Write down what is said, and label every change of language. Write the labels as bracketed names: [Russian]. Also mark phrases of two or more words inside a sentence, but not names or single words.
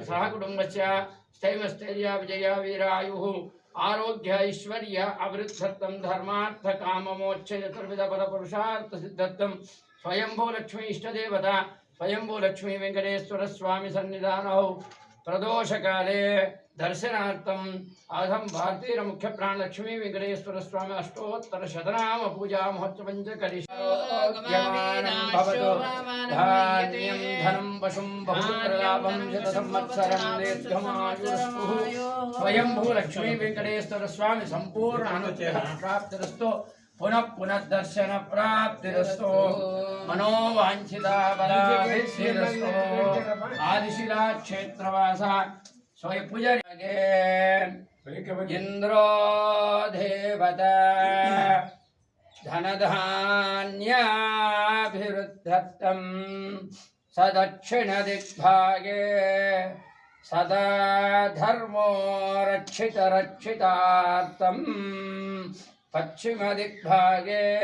[Sanskrit] సహ కుటుంబస్య స్థైర్య విజయ వీరాయు ఆరోగ్య ఐశ్వర్య అభివృద్ధర్థం ధర్మార్థ కామమోక్ష చతుర్విధ పద పురుషార్థ సిద్ధార్థం స్వయంభూ లక్ష్మీ ఇష్టదేవత స్వయంభూ లక్ష్మీ వెంకటేశ్వర స్వామి సన్నిధానౌ ప్రదోషకాలే దర్శనార్థం అధం భారతీయ ముఖ్య ప్రాణ లక్ష్మీ వెంకటేశ్వర స్వామి అష్టోత్తర శతనామ పూజా మహోత్సవం ధాన్యం ధనం పశుం బహుప్రలాభం శత సంవత్సరం దీర్ఘమాయుః స్వయంభూ లక్ష్మీ వెంకటేశ్వర స్వామి సంపూర్ణ అనుగ్రహ ప్రాప్తిరస్తు पुनः दर्शन प्राप्तिरस्तु मनोवांछिता बलाभिर्सिरस्तु आदिशिला क्षेत्रवास स्वयं पूजगे इंद्रो देवता धनधान्याभिवृद्धर्थं सदक्षिण दिग्भागे सदा धर्मो रक्षितार्थं पश्चिम दिग्भागे